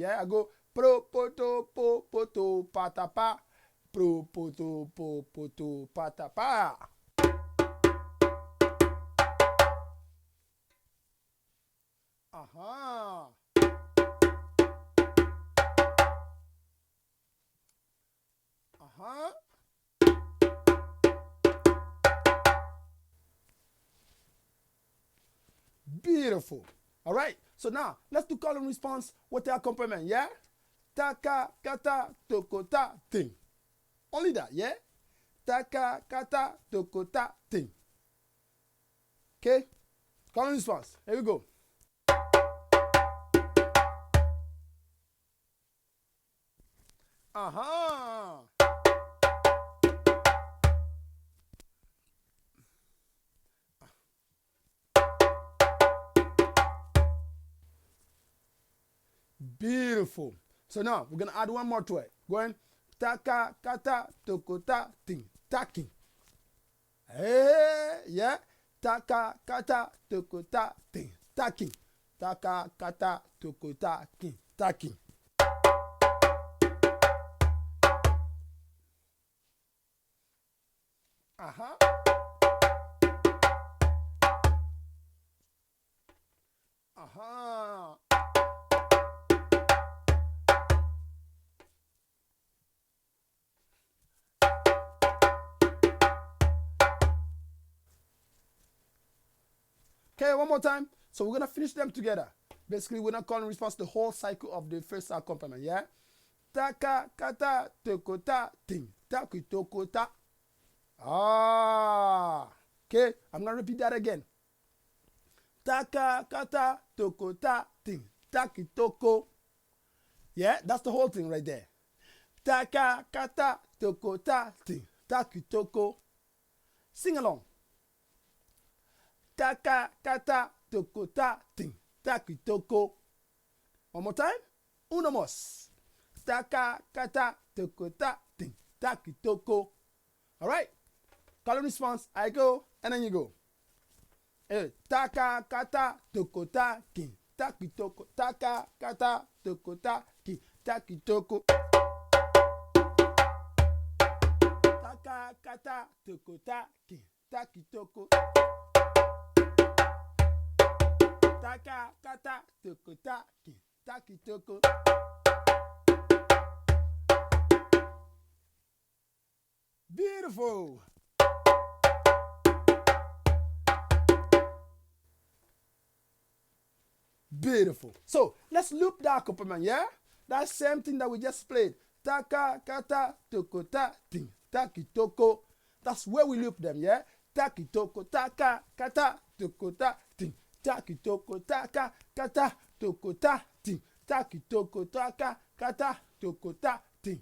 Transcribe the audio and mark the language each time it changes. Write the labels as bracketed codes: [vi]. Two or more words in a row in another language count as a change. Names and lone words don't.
[en] Yeah, I go pro poto po poto pata pa, pro poto po poto pata pa. Aha. Aha. Beautiful. All right. So now let's do call and response with the accompaniment. Yeah. Taka kata tokota ting. Only that. Yeah. Taka kata tokota ting. Okay. Call and response. Here we go. Aha. Beautiful. So now we're gonna add one more to it. Going taka kata tokota ting taking. Hey, yeah. Taka kata tokota ting taking. Taka kata tokota ting taking. Aha. Aha. Okay, one more time. So we're gonna finish them together. Basically, we're not calling response the whole cycle of the first accompaniment. Yeah. Taka kata tokota ting taki tokota. Ah. Okay, I'm gonna repeat that again. Taka, kata, toko, ta, ting. Taki, toko. Yeah, that's the whole thing right there. Taka, kata, toko, ta, ting. Taki, toko. Sing along. Taka, kata, toko, ta, ting. Taki, toko. One more time. [es] Uno más. Taka, kata, toko, ta, ting. Taki, toko. [en] All right. Call and response. I go, and then you go. Taka, kata, toko, ta, king. Taki, toko. Taka, kata, toko, ta, king. Taki, toko. Taka, kata, toko, ta, king. Taki, toko. Taka, kata, toko, ta, king. Taki, toko. Beautiful. Beautiful. So let's loop that accompaniment, yeah? That same thing that we just played. Taka, kata, toko, ta, ting. Taki, toko. That's where we loop them, yeah? Taki, toko, taka, kata, toko, ta, ting. Taki, toko, taka, kata, toko, ta, ting. Taki, toko, taka, kata, toko, ta, ting.